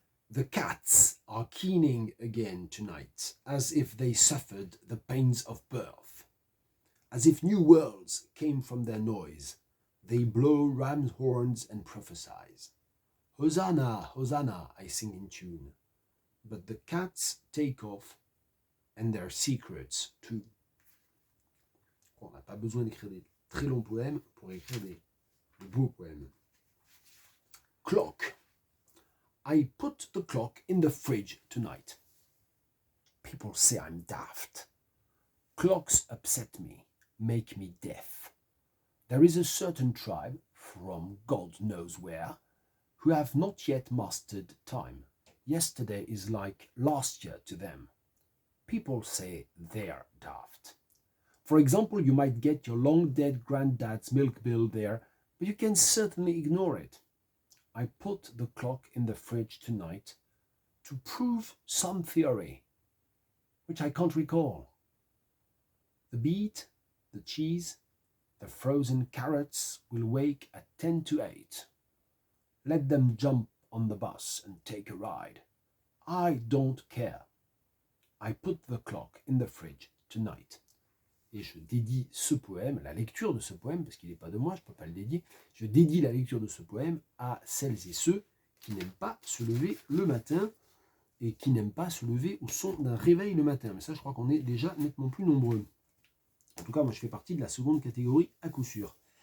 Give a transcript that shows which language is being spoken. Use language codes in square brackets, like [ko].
[en] The cats are keening again tonight, as if they suffered the pains of birth. As if new worlds came from their noise, they blow ram's horns and prophesize. Hosanna, Hosanna, I sing in tune. But the cats take off, and their secrets too. [fr] On n'a pas besoin d'écrire des très longs poèmes pour écrire des beaux poèmes. [en] Clock. I put the clock in the fridge tonight. People say I'm daft. Clocks upset me, make me deaf. There is a certain tribe, from God knows where, who have not yet mastered time. Yesterday is like last year to them. People say they're daft. For example, you might get your long-dead granddad's milk bill there, but you can certainly ignore it. I put the clock in the fridge tonight to prove some theory, which I can't recall. The beet, the cheese, the frozen carrots will wake at 10 to 8. Let them jump on the bus and take a ride. I don't care. I put the clock in the fridge tonight. [fr] Et je dédie ce poème, la lecture de ce poème, parce qu'il n'est pas de moi, je ne peux pas le dédier, je dédie la lecture de ce poème à celles et ceux qui n'aiment pas se lever le matin et qui n'aiment pas se lever au son d'un réveil le matin. Mais ça, je crois qu'on est déjà nettement plus nombreux. En tout cas, moi, je fais partie de la seconde catégorie à coup sûr.